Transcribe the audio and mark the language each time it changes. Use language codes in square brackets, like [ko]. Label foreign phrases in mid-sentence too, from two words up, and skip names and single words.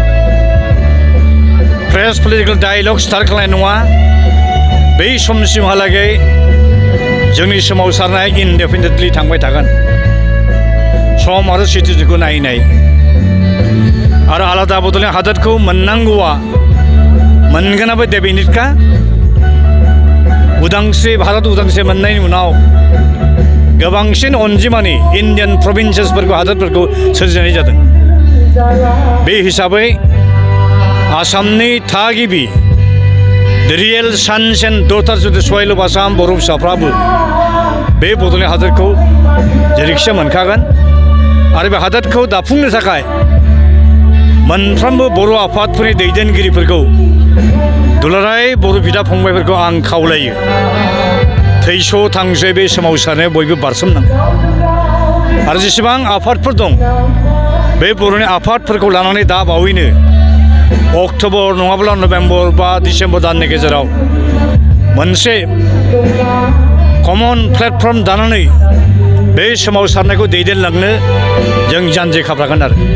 [en] fresh political dialogue start [brx] खालामनाय नङा, बै समसिमहालागै जोंनि सोमावसारनाया इनडेफिनिटलि थांबाय थागोन, सम आरो सिटुएसनखौ नायै आरो आलादा बड'लेण्ड हादोरखौ मोननांगौआ मोनगोनाबो डेफिनिटखा। उदांस्रि भारत उदांस्रि मोननायनि उनाव गोबांसिन अनजिमानि इन्डियान प्रभिन्सेसफोरखौ हादोरफोरखौ सोरजिनाय जादों। बे हिसाबै आसामनि थागिबि [en] The real sons and daughters of the soil of Assam [brx] बर' फिसाफ्राबो बे बड'लेण्ड हादोरखौ जेरैखिजाया मोनखागोन आरो बे हादोरखौ दाफुंनो थाखाय मोनफ्रोमबो बर' आफादफोरनि दैदेनगिरिफोरखौ दुलाराय बर' बिदा फंबायफोरखौ आं खावलायो, थैस' थांसै बे सोमावसारनायाव बयबो बारसोमनांगौ आरो जेसेबां आफादफोर दं बे बर'नि आफादफोरखौ लानानै दा बावैनो अक्ट'बर नङाब्ला नभेम्बर बा डिसेम्बर दाननि गेजेराव मोनसे [en] common platform [brx] दानानै बे सोमावसारनायखौ दैदेनलांनो जों जानजि खाफ्रागोन आरो